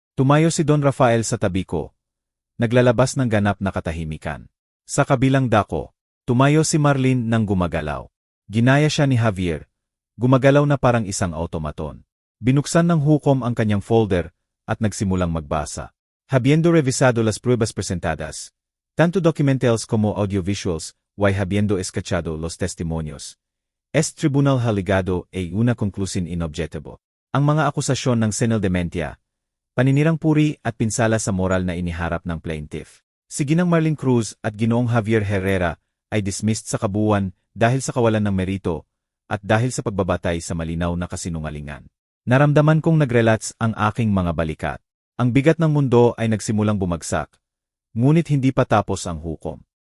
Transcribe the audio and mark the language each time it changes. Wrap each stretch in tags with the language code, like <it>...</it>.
<tl>Tumayo si Don Rafael sa tabi ko. Naglalabas ng ganap na katahimikan. Sa kabilang dako, tumayo si Marlene nang gumagalaw. Ginaya siya ni Javier. Gumagalaw na parang isang automaton. Binuksan ng hukom ang kanyang folder at nagsimulang magbasa.</tl> <es>Habiendo revisado las pruebas presentadas, tanto documentales como audiovisuals, habiendo escuchado los testimonios. Este tribunal ha ligado una conclusión inobjetable.</es> <tl>Ang mga akusasyon ng senil dementia, paninirang puri at pinsala sa moral na iniharap ng plaintiff. Si Ginang Marlene Cruz at Ginoong Javier Herrera ay dismissed sa kabuuan dahil sa kawalan ng merito at dahil sa pagbabatay sa malinaw na kasinungalingan. Naramdaman kong nagrelats ang aking mga balikat. Ang bigat ng mundo ay nagsimulang bumagsak, ngunit hindi pa tapos ang hukom.</tl>